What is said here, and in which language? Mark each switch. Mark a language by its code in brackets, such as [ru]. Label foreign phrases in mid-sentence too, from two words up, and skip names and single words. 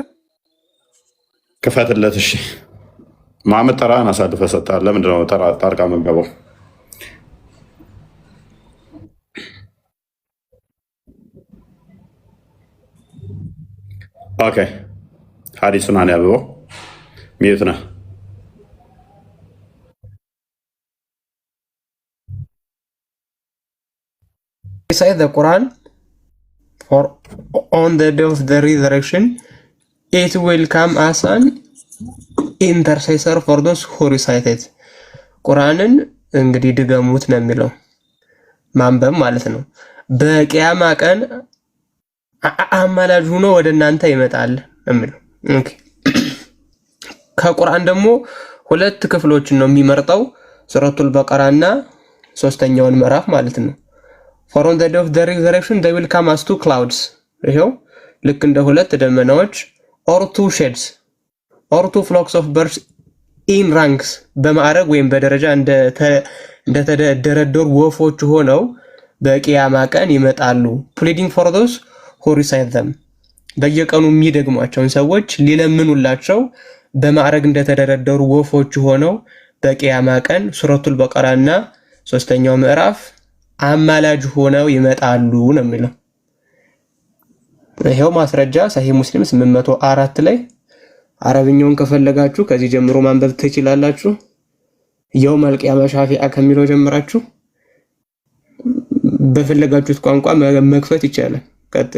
[am] ክፈትለት። እሺ መሐመድ ተራህን አሳልፈህ ሰጥተሃል። ለምንድን ነው ጣልቃ የምትገባው? ኦኬ ሐዲሱን አንብበው። ሚዩት ነህ። [en] Recite the Quran for on the day of the resurrection it will come as an intercessor for those who recite it. [am] ቁርአንን እንግዲህ ድገሙት ነው የሚለው ማንበብ ማለት ነው። በቂያማ ቀን አማላጅ ሆኖ ወደ እናንተ ይመጣል የሚለው። ኦኬ ከቁርአን ደግሞ ሁለት ክፍሎችን ነው የሚመርጠው፣ ሱረቱል በቀራና ሶስተኛውን ምዕራፍ ማለት ነው። [en] For on the day of the resurrection they will come as two clouds. [am] ይሄው ልክ እንደ ሁለት ደመናዎች [en] or two shades or two flocks of birds in ranks [am] በማዕረግ ወይም በደረጃ እንደተደረደሩ ወፎች ሆነው በቂያማ ቀን ይመጣሉ። [en] pleading for those who recite them [am] በየቀኑ የሚደግሟቸውን ሰዎች ሊለምኑላቸው በማዕረግ እንደተደረደሩ ወፎች ሆነው በቂያማ ቀን ሱረቱል በቀራና ሶስተኛው ምዕራፍ አማላጅ ሆነው ይመጣሉ ነው የሚለው። ይሄው ማስረጃ ሰሂህ ሙስሊም 804 ላይ። አረብኛውን ከፈለጋችሁ ከዚህ ጀምሮ ማንበብ ትችላላችሁ። [ar] يوم القيامة شفيعا [am] ከሚለው ጀምራችሁ በፈለጋችሁት ቋንቋ መክፈት ይቻላል። ቀጥል።